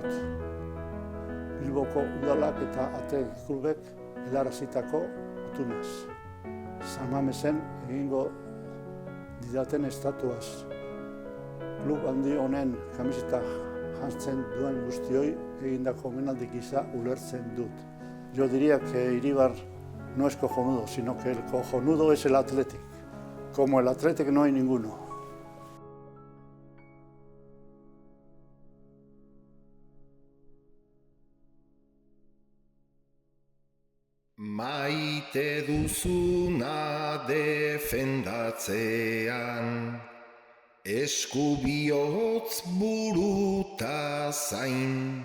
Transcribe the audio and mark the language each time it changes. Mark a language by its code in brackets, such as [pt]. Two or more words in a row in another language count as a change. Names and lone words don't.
[eu] Bilboko udalak eta Athletic Klubek helarazitako gutunaz. San Mamesen egingo didaten estatuaz. Klub handi honen kamiseta jantzen duen guztioi egindako omenaldi gisa ulertzen dut. [es] Yo diría que Iribar no es cojonudo, sino que el cojonudo es el Athletic. Como el Athletic no hay ninguno. [eu] Maite duzuna defendatzean, eskubihotz buruta zain.